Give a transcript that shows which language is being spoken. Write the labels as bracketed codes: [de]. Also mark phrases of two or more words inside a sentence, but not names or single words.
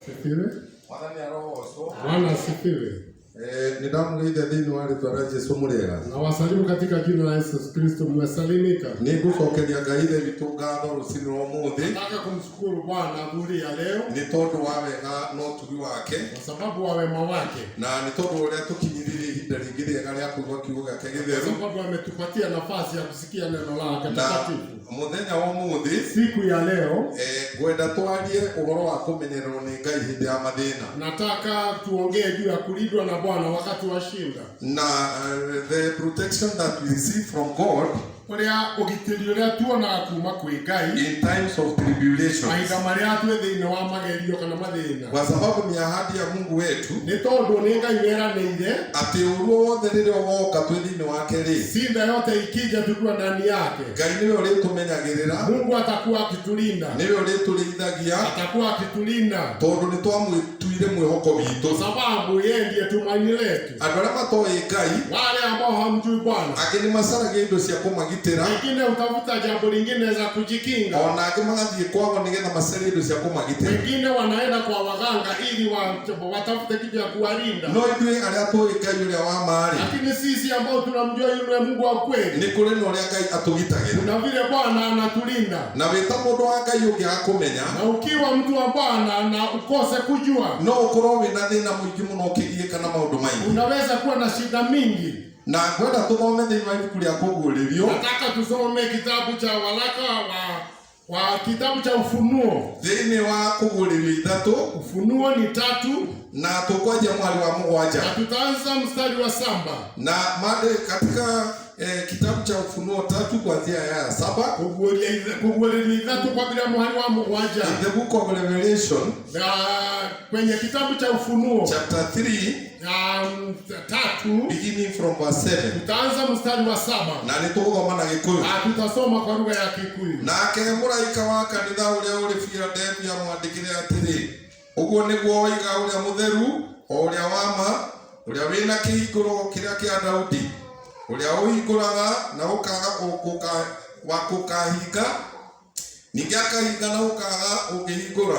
[sw] Sifiwe. Bwana asifiwe. [ki] Nidamwite thini wa ritwa rĩa Jesũ mũrĩega. [sw] Na wasalimu katika jina la Yesu Kristo, mmesalimika. [ki] Nĩngũcokeria Ngai ithe witũ ngatho rũcinĩ rwa ũmũthĩ. [sw] Nataka kumshukuru Bwana adhuhuri ya leo [ki] nĩ tondũ wa wega na ũtugi wake, [sw] kwa sababu wa wema wake, [ki] na nĩ tondũ ũrĩa tũkinyiririe ihinda rĩngĩ rĩega rĩa kũigua kiugo gĩake gĩtheru, [sw] kwa sababu ametupatia nafasi ya kusikia neno lake takatifu. [ki] Mũthenya wa ũmũthĩ, [sw] siku ya leo, [ki] ngwenda twarie ũhoro wa kũmenyererwo nĩ Ngai hĩndĩ ya mathĩna. [sw] Nataka tuongee juu ya kulindwa na Bwana wakati wa shida. [en] Na the protection that we receive from God [ki] kuria ugitiri uria tuonaga kuma kwĩ Ngai [en] in times of tribulation, [ki] mahinda marĩa twĩ thĩinĩ wa magerio kana mathĩna, [sw] kwa sababu ni ahadi ya Mungu wetu, [ki] nĩ tondũ nĩ Ngai weranĩire atĩ ũruo wothe rĩrĩa woka twĩ thĩinĩ wake rĩ, [sw] shida yote ikija tukiwa ndani yake, [ki] Ngai nĩwe ũrĩtũmenyagĩrĩra, [sw] Mungu atakuwa akitulinda, [ki] nĩwe ũrĩtũrĩithagia, [sw] atakuwa akitulinda, [ki] tondũ nĩ twamwĩtuire mwĩhoko witũ, [sw] kwa sababu yeye ndiye tumaini letu. [ki] Andũ arĩa matoĩ Ngai, [sw] wale ambao hamjui Bwana, [ki] angĩ nĩ macaragia indo cia kũmagitĩra, [sw] wengine utafuta jambo lingine za kujikinga, [ki] ona angĩ magathiĩ kwao nĩgetha macarie indo cia kũmagitĩra, [sw] wengine wanaenda kwa waganga ili watafute kitu ya kuwalinda. [ki] No ithuĩ arĩa tũĩ Ngai ũrĩa wa maarĩ, [sw] lakini sisi ambao tunamjua yule Mungu wa kweli, [ki] nĩ kũrĩ na ũrĩa Ngai atũgitagĩra, [sw] na vile Bwana anatulinda. [ki] Na wĩta mũndũ wa Ngai ũngĩaga kũmenya, [sw] na ukiwa mtu wa Bwana na ukose kujua, [ki] no ũkorwo wĩna thĩna mũingĩ mũno ũkĩgiĩka na maũndũ maingĩ, [sw] unaweza kuwa na shida mingi. [ki] Na ngwenda tũthome thĩinĩ wa ibuku rĩa kũguũrĩrio, [sw] nataka tusome kitabu cha waraka wa kitabu cha Ufunuo, [ki] thĩinĩ wa kũguũrĩrio 3, [sw] Ufunuo ni 3, [ki] na tũkwanjia mwari wa 7, [sw] na tutaanza mstari wa 7, na mada katika kitabu cha Ufunuo 3 kuanzia aya ya 7, [ki] kũguũrĩrio 3 kwa bila mwari wa 7, [en] in the book of Revelation, [sw] na kwenye kitabu cha Ufunuo [en] chapter 3, 3 beginning from verse 7, [sw] tutaanza mstari wa 7, [ki] na nĩtũgũthoma na Gĩkũyũ. [sw] tutasoma kwa lugha ya Kikuyu. [ki] Nake mũraika wa kanitha ũrĩa ũrĩ Philadelphia mwandĩkĩre atĩrĩ, ũguo nĩguo oiga ũrĩa mũtheru, o ũrĩa wa ma, ũrĩa wĩna kĩhingũro kĩrĩa kĩa Daudi, ũrĩa ũhingũraga na ũkaga gũkahinga, ningĩ akahinga na ũkaga ũngĩhingũra.